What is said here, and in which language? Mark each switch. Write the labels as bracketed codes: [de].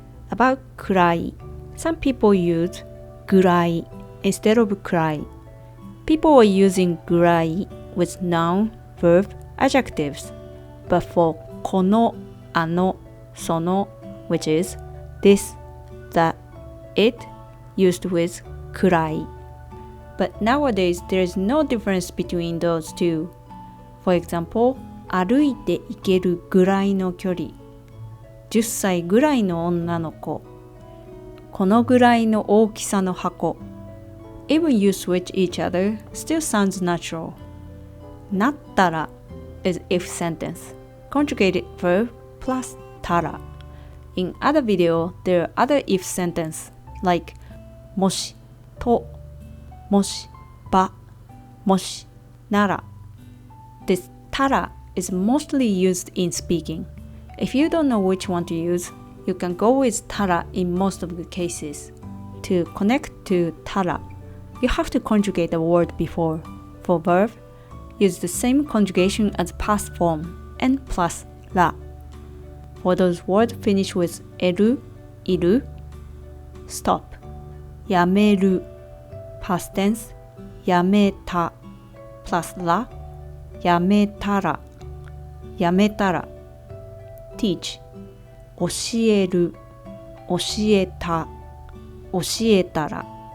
[en] About くらい Some people use ぐらい instead of くらい People are using ぐらい with noun, verb, adjectives But for この、あの、その which is this, that, it used with kurai. But nowadays, there is no difference between those two. [ja] For example, 歩いて行けるぐらいの距離。 10歳ぐらいの女の子。このぐらいの大きさの箱。 [en] Even you switch each other, still sounds natural. なったら is if sentence. Conjugated verb plus たら. In other video, there are other if sentence like もしともしばもしなら. This たら is mostly used in speaking. If you don't know which one to use, you can go with たら in most of the cases. To connect to たら, you have to conjugate the word before. For verb, use the same conjugation as past form, and plus ら. For those words finish with える、いる, stop. [ja] やめる, [en] past tense, [ja] やめた, plus ら, やめたら, やめたら. [en] Teach. [ja] 教える、教えた、教えたら。